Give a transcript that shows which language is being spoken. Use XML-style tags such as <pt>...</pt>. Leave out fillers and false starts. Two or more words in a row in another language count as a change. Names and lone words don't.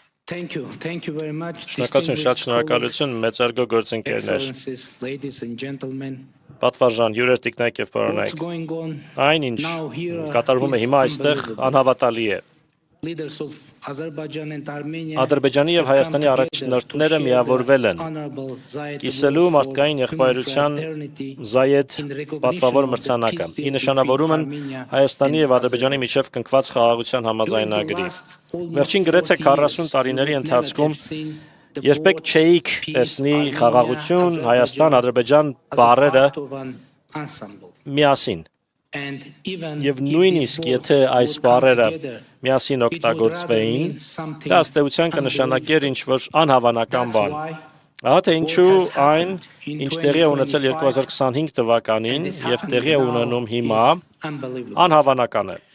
<en>Thank you very much.</en> <hy>Շնորհակալություն, շատ շնորհակալություն, մեծարգո գործընկերներ,</hy> <en>Excellencies, ladies and gentlemen.</en> <hy>պատվարժան, հյուրեր, տիկնայք եւ</hy> <en>What's</en> <hy>պարոնայք։</hy> <en>going on</en> <hy>Այն ինչ</hy> <en>now here</en> <hy>կատարվում է</hy> <en>is</en> <hy>հիմա այստեղ</hy> <en>unbelievable.</en> <hy>անհավատալի է։</hy> <en>Leaders of Azerbaijan and Armenia</en> <hy>Ադրբեջանի եւ</hy> <en>have come</en> <hy>Հայաստանի</hy> <en>together</en> <hy>առաջնորդները</hy> <en>to share</en> <hy>միավորվել են</hy> <en>the honorable Zayed</en> <hy>կիսելու</hy> <en>Award for</en> <hy>մարդկային</hy> <en>human</en> <hy>եղբայրության</hy> <en>fraternity</en> <hy>Զայեդ</hy> <en>in recognition</en> <hy>պատվավոր</hy> <en>of the</en> <hy>մրցանակը։</hy> <en>peace deal</en> <hy>Ի նշանավորում են</hy> <en>between Armenia</en> <hy>Հայաստանի</hy> <en>and</en> <hy>եւ Ադրբեջանի միջև կնքված խաղաղության համաձայնագրի։ Վերջին գրեթե 40 տարիների ընթացքում երբեք չէիք տեսնի խաղաղություն, Հայաստան, Ադրբեջան բառերը միասին։ Եվ նույնիսկ եթե այս բառերը միասին օգտագործվեին, դա ըստեյության կնշանակեր ինչ-որ անհավանական բան։ Ահա թե ինչու այն, ինչ տեղի է ունեցել 2025 թվականին եւ տեղի է ունենում հիմա, անհավանական է։</hy>